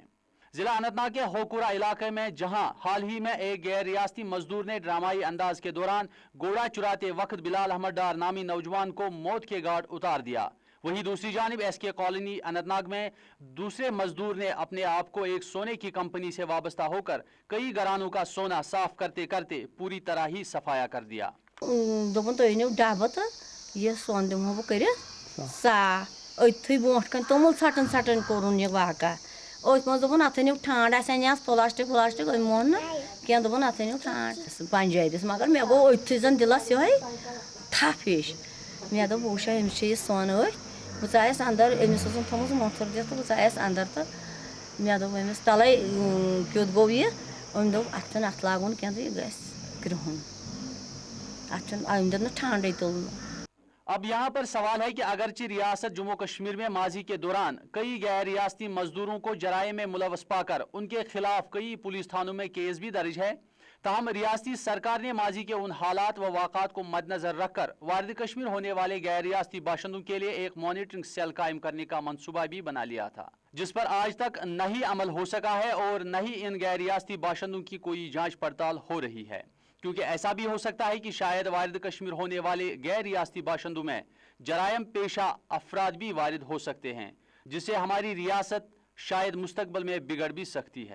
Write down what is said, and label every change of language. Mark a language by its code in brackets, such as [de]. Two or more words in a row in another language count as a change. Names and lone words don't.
[ur] ضلع اننت ناگ کے ہوکورہ علاقے میں جہاں حال ہی میں ایک غیر ریاستی مزدور نے ڈرامائی انداز کے دوران گھوڑا چراتے وقت بلال احمد ڈار نامی نوجوان کو موت کے گھاٹ اتار دیا، وہیں دوسری جانب ایس کے کالونی اننت ناگ میں دوسرے مزدور نے اپنے آپ کو ایک سونے کی کمپنی سے وابستہ ہو کر کئی گھرانوں کا سونا صاف کرتے کرتے پوری طرح ہی صفایا کر دیا. [ks] अथन ठांड प्लास्टिक व्लास्टिक मोन क्या दोपन अथन ठांड पंजाबिस मगर मे गो अथि जन दिलस ये थप हिश मे दोप वुशा अमिस सोन बह आयस अंदर अमिस थोमुत मोथर दित बह आयस अंदर तो मे दोप अमिस तले क्युत गो यह अम दोप अथन अथ लागुन क्या तो यह गस ग्रहन अथन अम दिन ठांडे तुल। [ur] اب یہاں پر سوال ہے کہ اگرچہ ریاست جموں کشمیر میں ماضی کے دوران کئی غیر ریاستی مزدوروں کو جرائم میں ملوث پا کر ان کے خلاف کئی پولیس تھانوں میں کیس بھی درج ہے، تاہم ریاستی سرکار نے ماضی کے ان حالات و واقعات کو مدنظر رکھ کر وارد کشمیر ہونے والے غیر ریاستی باشندوں کے لیے ایک [en] monitoring cell [ur] قائم کرنے کا منصوبہ بھی بنا لیا تھا، جس پر آج تک نہ ہی عمل ہو سکا ہے اور نہ ہی ان غیر ریاستی باشندوں کی کوئی جانچ پڑتال ہو رہی ہے، کیونکہ ایسا بھی ہو سکتا ہے کہ شاید وارد کشمیر ہونے والے غیر ریاستی باشندوں میں جرائم پیشہ افراد بھی وارد ہو سکتے ہیں، جس سے ہماری ریاست شاید مستقبل میں بگڑ بھی سکتی ہے.